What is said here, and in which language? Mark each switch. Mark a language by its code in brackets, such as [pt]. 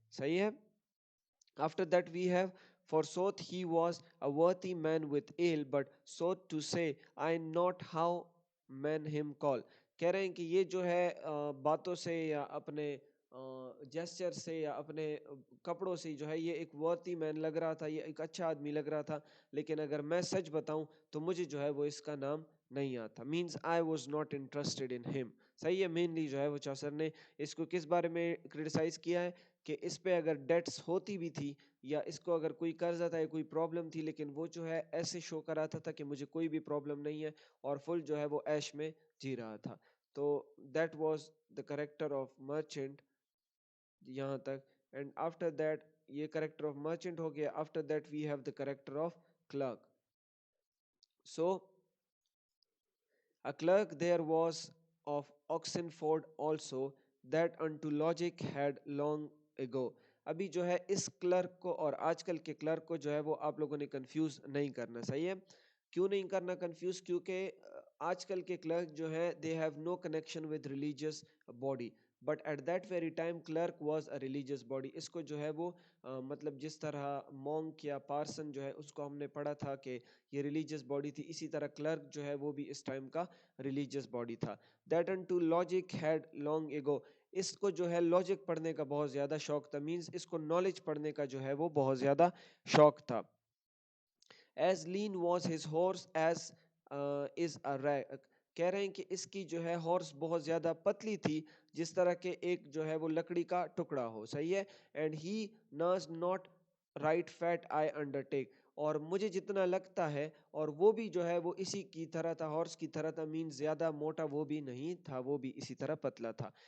[ur] صحیح ہے. [en] After that we have forsooth he was a worthy man with ale but so to say I not how men him call. [ur] کہہ رہے ہیں کہ یہ جو ہے باتوں سے یا اپنے جیسچر سے یا اپنے کپڑوں سے جو ہے یہ ایک worthy مین لگ رہا تھا, یہ ایک اچھا آدمی لگ رہا تھا, لیکن اگر میں سچ بتاؤں تو مجھے جو ہے وہ اس کا نام نہیں آتا. [en] Means I was not interested in him. [ur] صحیح ہے. مینلی جو ہے وہ چوسر نے اس کو کس بارے میں کرٹیسائز کیا ہے کہ اس پہ اگر ڈیٹس ہوتی بھی تھی یا اس کو اگر کوئی قرضہ تھا یا کوئی پرابلم تھی لیکن وہ جو ہے ایسے شو کراتا تھا کہ مجھے کوئی بھی پرابلم نہیں ہے اور فل جو ہے وہ ایش میں جی رہا تھا. [en] تو that was the character of merchant [ur] یہاں تک. [en] and after that یہ character of merchant [ur] ہو گیا. [en] After that we have the character of clerk. So a clerk there was of Oxenford also that unto logic had long ago. [ur] ابھی جو ہے اس clerk کو اور آج کل کے کلرک کو جو ہے وہ آپ لوگوں نے کنفیوز نہیں کرنا. صحیح ہے. کیوں نہیں کرنا کنفیوز؟ کیونکہ آج کل کے کلرک جو ہے [en] they have no connection with religious body [ur] but at that very time clerk was a religious body. اس کو جو ہے وہ مطلب جس طرح مونک یا پارسن جو ہے اس کو ہم نے پڑھا تھا کہ یہ ریلیجیس باڈی تھی, اسی طرح کلرک جو ہے وہ بھی اس ٹائم کا ریلیجیس باڈی تھا. [en] That unto logic had long ago. [ur] اس کو جو ہے لاجک پڑھنے کا بہت زیادہ شوق تھا. مینس اس کو نالج پڑھنے کا جو ہے وہ بہت زیادہ شوق تھا. [en] as lean was his horse as is a rag. [ur] کہہ رہے ہیں کہ اس کی جو ہے ہارس بہت زیادہ پتلی تھی جس طرح کہ ایک جو ہے وہ لکڑی کا ٹکڑا ہو. صحیح ہے. [en] And he was not right fate I undertake. [ur] اور مجھے جتنا لگتا ہے اور وہ بھی جو ہے وہ اسی کی طرح تھا, ہارس کی طرح تھا. مین زیادہ موٹا وہ بھی نہیں تھا, وہ بھی اسی طرح پتلا تھا.